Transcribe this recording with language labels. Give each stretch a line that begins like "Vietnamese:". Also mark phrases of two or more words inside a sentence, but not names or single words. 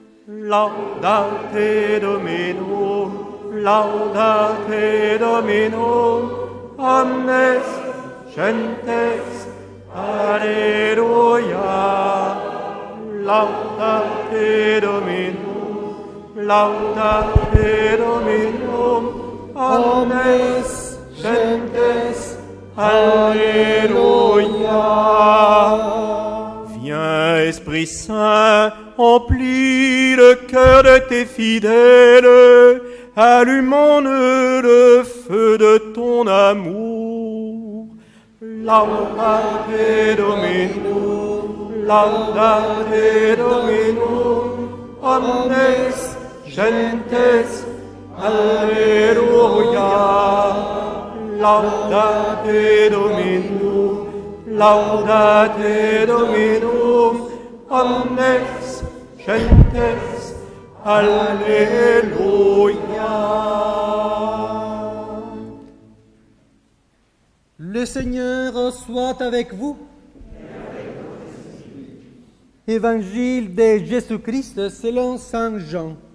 Latin: Laudate Dominum, laudate Dominum, omnes gentes, Alleluia. Laudate Dominum, laudate Dominum, omnes gentes, Alléluia.
French: Viens, Esprit Saint, emplis le cœur de tes fidèles, allumons le feu de ton amour.
Latin: Laudate Dominum, laudate Dominum, omnes gentes, Alléluia. Laudate Dominum, laudate Dominum, omnes gentes, Alléluia.
French: Le Seigneur soit avec vous. Évangile de Jésus-Christ selon Saint Jean.